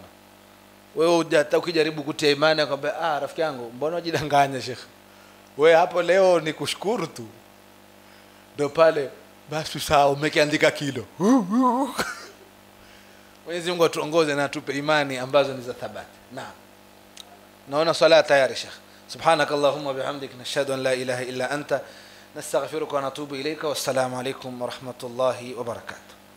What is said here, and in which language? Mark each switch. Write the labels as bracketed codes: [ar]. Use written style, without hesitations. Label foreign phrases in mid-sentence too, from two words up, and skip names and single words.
[sw] Wewe ukijaribu kutia imani akwambia rafiki yangu, mbona unajidanganya Sheikh? Wewe hapo leo ni kushukuru tu. Ndio pale basi sawa, umekiandika kilo. Mwenyezi Mungu atuongoze na atupe imani ambazo ni za thabati. Naona swala tayari Sheikh. [ar] سبحانك اللهم بحمدك نشهد أن لا إله إلا أنت نستغفرك ونتوب إليك. والسلام عليكم ورحمة الله وبركاته.